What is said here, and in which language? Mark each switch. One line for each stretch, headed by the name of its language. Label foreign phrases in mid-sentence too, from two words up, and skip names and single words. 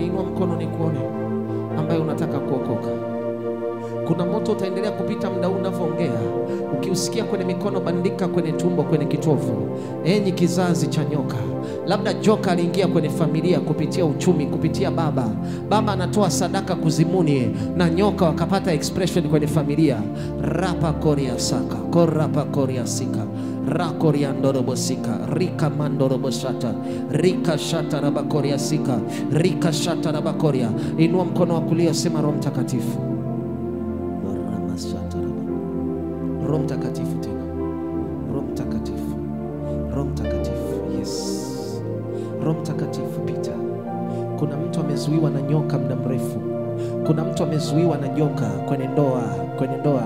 Swahili: Inua mkono ni kuone ambaye unataka kuokoka. Kuna moto utaendelea kupita muda unavyoongea. Ukiusikia kwenye mikono, bandika kwenye tumbo, kwenye kitovu. Enyi kizazi cha nyoka. Labda joka aliingia kwenye familia kupitia uchumi, kupitia baba. Baba anatoa sadaka kuzimuni na nyoka wakapata expression kwenye familia. Rapa koria saka, korapa koria sika. Rakoria ndorobosika, rika mandorobosata, rika shata rabakoria sika, rika shata rabakoria. Inua mkono wa kulia, sema Roho Mtakatifu. Roho Mtakatifu tena. Roho Mtakatifu. Roho Mtakatifu. Yes. Roho Mtakatifu pita. Kuna mtu amezuiwa na nyoka muda mrefu. Kuna mtu amezuiwa na nyoka kwenye ndoa.